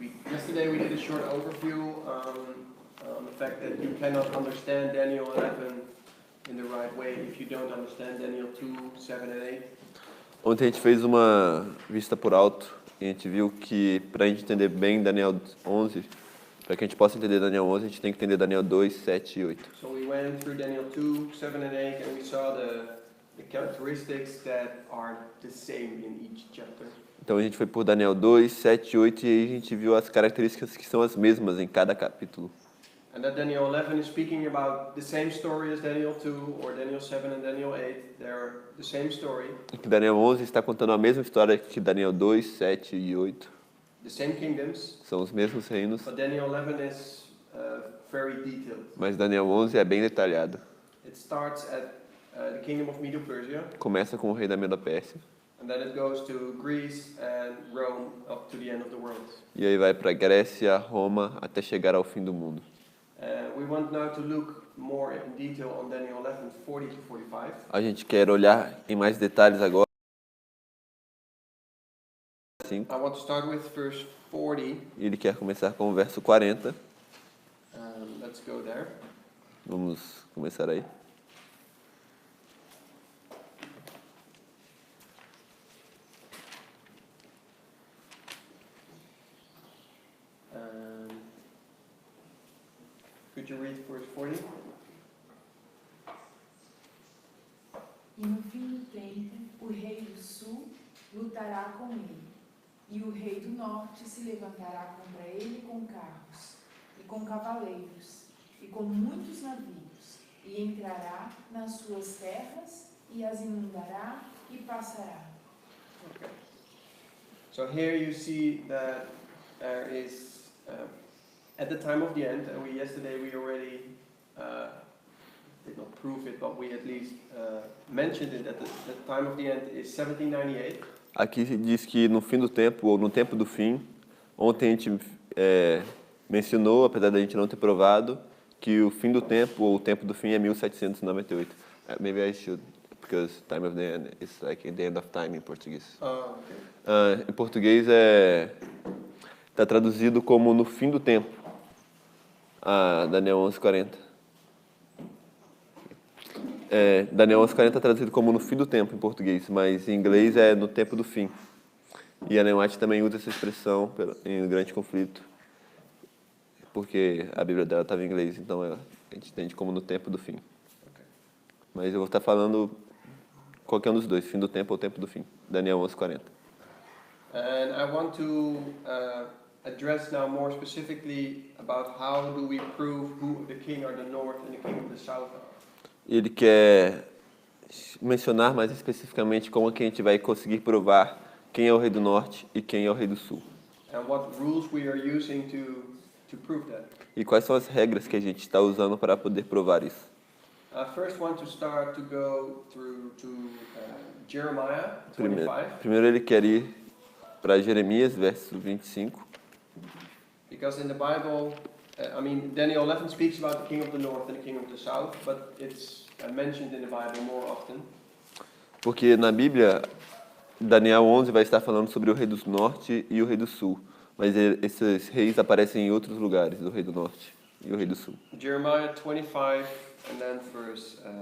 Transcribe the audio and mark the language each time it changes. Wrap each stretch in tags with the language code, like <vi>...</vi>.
<en>Yesterday we did a short overview on the fact that you cannot understand Daniel 11 in the right way if you don't understand Daniel 2, 7 and 8.</en> <pt>Ontem a gente fez uma vista por alto e a gente viu que para a gente entender bem Daniel 11, para que a gente possa entender Daniel 11, a gente tem que entender Daniel 2, 7 e 8.</pt> <en>So we went through Daniel 2, 7 and 8 and we saw the characteristics that are the same in each chapter.</en> <pt>Então a gente foi por Daniel 2, 7 e 8 e aí a gente viu as características que são as mesmas em cada capítulo.</pt> <en>And that Daniel 11 is speaking about the same story as Daniel 2 or Daniel 7 and Daniel 8. They're the same story.</en> <pt>E que Daniel 11 está contando a mesma história que Daniel 2, 7 e 8.</pt> <en>The same kingdoms.</en> <pt>São os mesmos reinos,</pt> <en>But Daniel 11 is very detailed.</en> <pt>mas Daniel 11 é bem detalhado.</pt> <en>It starts at the kingdom of Medo-Persia.</en> <pt>Começa com o rei da Medo-Pérsia.</pt> <en>And then it goes to Greece and Rome up to the end of the world.</en> <pt>E aí vai para Grécia, Roma, até chegar ao fim do mundo.</pt> <en>We want now to look more in detail on Daniel 11, 40 to 45.</en> <pt>A gente quer olhar em mais detalhes agora.</pt> <en>I want to start with verse 40.</en> <pt>Ele quer começar com o verso 40.</pt> <en>Let's go there.</en> <pt>Vamos começar aí.</pt> <en>Could you read verse 40?</en> <pt>E no fim do tempo, o rei do sul lutará com ele, e o rei do norte se levantará contra ele com carros, e com cavaleiros, e com muitos navios, e entrará nas suas terras, e as inundará, e passará.</pt> <en>Okay. So here you see that there is, at the time of the end, and yesterday we already did not prove it, but we at least mentioned it, that the time of the end is 1798.</en> <pt>Aqui diz que no fim do tempo, ou no tempo do fim, ontem a gente mencionou, apesar da gente não ter provado, que o fim do tempo, ou o tempo do fim é 1798.</pt> <en>Maybe I should, because time of the end is like the end of time in português. Okay.</en> <pt>Em português está traduzido como no fim do tempo. Daniel 11:40. Daniel 11:40 está traduzido como no fim do tempo em português, mas em inglês é no tempo do fim. E a Ellen White também usa essa expressão em Grande Conflito, porque a Bíblia dela estava em inglês, então a gente entende como no tempo do fim.</pt> <en>Okay.</en> <pt>Mas eu vou estar falando qualquer um dos dois, fim do tempo ou tempo do fim. Daniel 11:40.</pt> <en>And I want to address now more specifically about how do we prove who the king of the north and the king of the south are.</en> <pt>Ele quer mencionar mais especificamente como que a gente vai conseguir provar quem é o rei do norte e quem é o rei do sul.</pt> <en>And what rules we are using to prove that.</en> <pt>E quais são as regras que a gente está usando para poder provar isso.</pt> <en>First want to start to go through to Jeremiah 25.</en> <pt>Primeiro ele quer ir para Jeremias, verso 25.</pt> <en>Because in the Bible, Daniel 11 speaks about the king of the north and the king of the south, but it's mentioned in the Bible more often.</en> <pt>Porque na Bíblia, Daniel 11 vai estar falando sobre o rei do norte e o rei do sul. Mas esses reis aparecem em outros lugares do rei do norte e o rei do sul.</pt> <en>Jeremiah 25 and then verse</en>